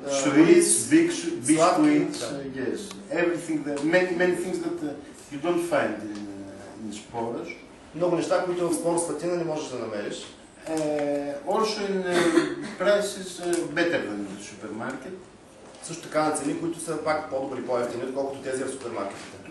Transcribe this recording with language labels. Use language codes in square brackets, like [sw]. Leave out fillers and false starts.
[en] sweets, big sweets, yes, everything that many things that you don't find in Sporos. [bg] Много неща, които в Спорос в Атина не можеш да намериш. [en] Also in prices better than the supermarket. [bg] Също така на цени, които са пак по-добри, по-евтини, отколкото тези в супермаркетите.